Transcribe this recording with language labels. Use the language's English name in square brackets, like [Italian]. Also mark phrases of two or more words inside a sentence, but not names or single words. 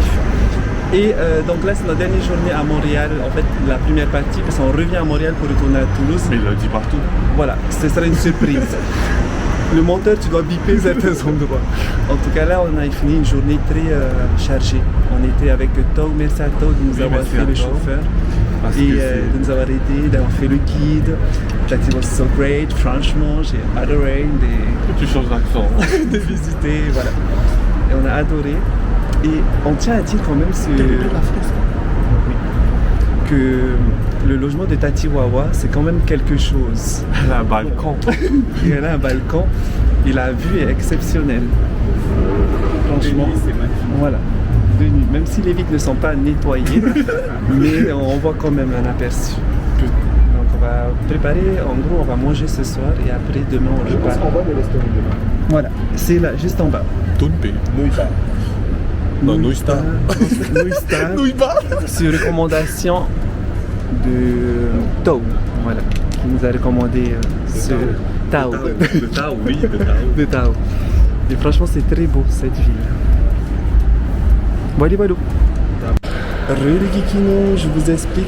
[French] Et donc là, c'est la dernière journée à Montréal, en fait, la première partie, parce qu'on revient à Montréal pour retourner à Toulouse. Mais il l'a dit partout. Voilà, ce sera une surprise. Le monteur, tu dois biper certains endroits. En tout cas, là, on a fini une journée très chargée. On était avec Tog, merci à Tog de nous avoir merci fait à le Tog. chauffeur. Parce Et que c'est- de nous avoir aidé, d'avoir fait le guide. [English] That it was so great, [French] franchement, j'ai adoré Tu changes d'accent. de visiter, voilà. Et on a adoré. Et on tient à dire quand même que le logement de Tati Wawa, c'est quand même quelque chose. Elle a un balcon. Et elle a un balcon et la vue est exceptionnelle. Franchement, c'est magnifique. voilà. De nuit, même si les vitres ne sont pas nettoyées, mais on voit quand même un aperçu. Donc on va préparer, en gros, on va manger ce soir et après demain on repart. On voit de restaurant demain. Voilà, c'est là, juste en bas. Tounpé. Nouita. Non, Nouista. Nouista. Sur recommandation de Tao, voilà, qui nous a recommandé ce Tao. De Tao, oui, de Tao. De Tao. Et franchement, c'est très beau cette ville. Voilà, voilà. Les Kikino, je vous explique.